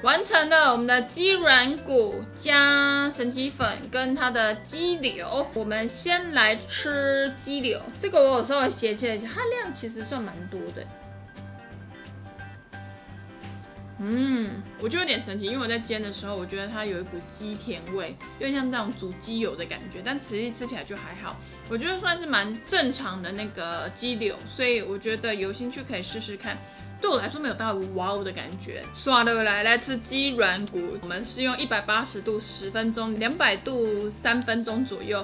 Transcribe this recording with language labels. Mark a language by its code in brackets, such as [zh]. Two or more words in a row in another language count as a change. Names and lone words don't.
[zh] 完成了我們的雞軟骨加神奇粉跟它的雞柳。我們先來吃雞柳，這個我有稍微斜切了一下，它量其實算蠻多的。我觉得有點神奇，因為我在煎的時候，我覺得它有一股雞甜味，有點像那種煮雞油的感覺，但實際吃起來就還好。我覺得算是蠻正常的那個雞柳，所以我覺得有興趣可以試試看。對我來說沒有到哇哦的感覺。刷了來吃雞軟骨，我們是用180度10分鐘，200度3分鐘左右。